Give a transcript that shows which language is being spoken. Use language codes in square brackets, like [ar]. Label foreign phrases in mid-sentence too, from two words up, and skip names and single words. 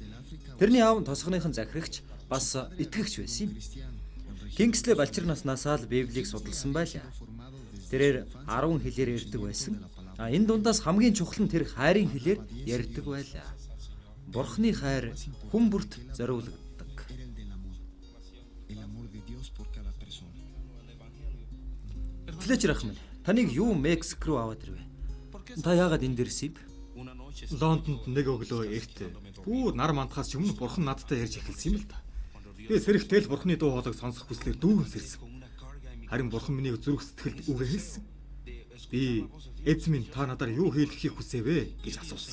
[mn] Тэрний аав нь тосгоныхон захирагч бас итгэгч байсан юм. Kingsley балчир наснаас л Библийг судалсан байлаа. Тэрээр 10 хэлээр ярьдаг байсан. Энэ дундаас хамгийн чухал нь тэр хайрын хэлээр ярьдаг байлаа. Бурхны хайр хүн бүрт зориулагддаг. [es] El amor de Dios por cada persona. [mn] Флетчер ах минь, таныг юу Мексик руу аваад ирвэ? Та яагаад энд ирсэн юм? Лондонд нэг өглөө эрт бүр нар мандахаас өмнө бурхан надтай ярьж эхэлсэн юм л да. Би сэрэгтэл бурханы дуу хоолойг сонсох хүслээр дүүрэн сэрсэн. Харин бурхан миний зүрх сэтгэлд үгээ хэлсэн. Би эзэн минь та надаар юу хийлгэхийг хүсэвэ гэж асуусан.